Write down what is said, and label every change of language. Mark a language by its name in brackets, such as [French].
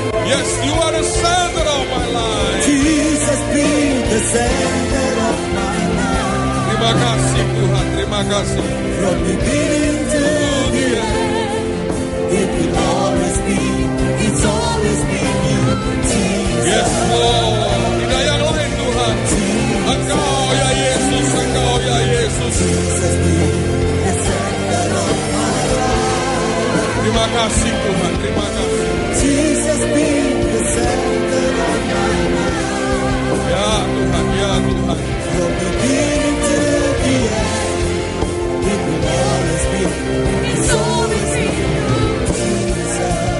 [English] Yes, you are the center of my life. Jesus be the center of my life. [Indonesian] Terima kasih Tuhan, terima kasih. [English] From beginning to the end, it will always be, it's always been you, Jesus. Yes Lord, [Indonesian] tidak yang lain Tuhan. Engkau ya Yesus, Engkau ya Yesus. [English] Jesus be the center of my life. [Indonesian] Terima kasih Tuhan, terima kasih. [English] Jesus be the center of my life. [Indonesian] Ya Tuhan, ya Tuhan. [English] From beginning to the end, it will always be, it's always been you, Jesus.